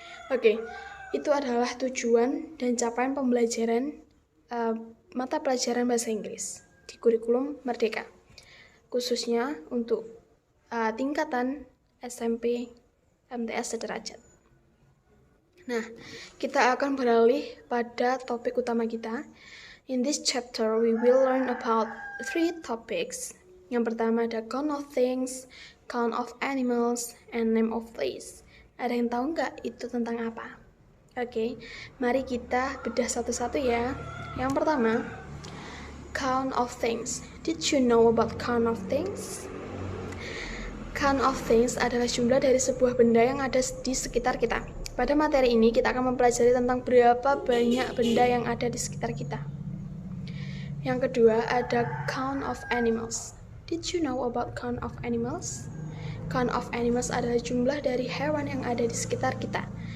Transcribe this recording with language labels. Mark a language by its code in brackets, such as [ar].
[id] Oke, itu adalah tujuan dan capaian pembelajaran mata pelajaran bahasa Inggris di kurikulum Merdeka, khususnya untuk tingkatan SMP MTS sederajat. Nah, kita akan beralih pada topik utama kita. [en] In this chapter, we will learn about 3 topics. [id] Yang pertama ada [en] count of things, count of animals, and name of place. [id] Ada yang tahu nggak itu tentang apa? Oke, mari kita bedah satu-satu ya. Yang pertama, count of things. [en] Did you know about count of things? [id] Count of things adalah jumlah dari sebuah benda yang ada di sekitar kita. Pada materi ini kita akan mempelajari tentang berapa banyak benda yang ada di sekitar kita. Yang kedua ada [en] count of animals. Did you know about count of animals? Count of animals [id] adalah jumlah dari hewan yang ada di sekitar kita.